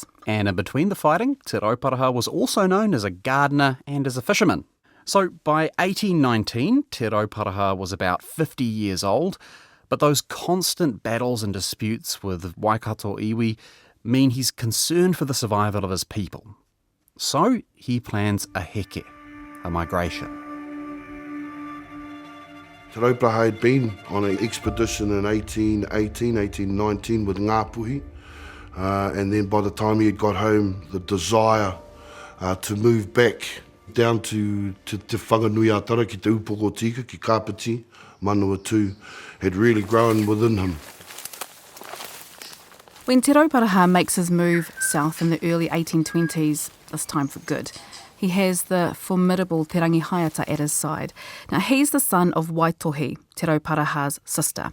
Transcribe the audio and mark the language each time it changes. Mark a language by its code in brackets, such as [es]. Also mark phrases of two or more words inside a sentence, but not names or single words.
[en] And in between the fighting, Te Rauparaha was also known as a gardener and as a fisherman. So by 1819, Te Rauparaha was about 50 years old, but those constant battles and disputes with Waikato iwi mean he's concerned for the survival of his people. So he plans a heke, a migration. Te Rauparaha had been on an expedition in 1819 with Ngāpuhi, and then by the time he had got home, the desire to move back down to Te Whanganuiatara ki Te Upoko Tika, ki Kapiti, Manawatu, had really grown within him. When Te Rauparaha makes his move south in the early 1820s, this time for good, he has the formidable Te Rangihaeata at his side. Now, he's the son of Waitohi, Te Rauparaha's sister.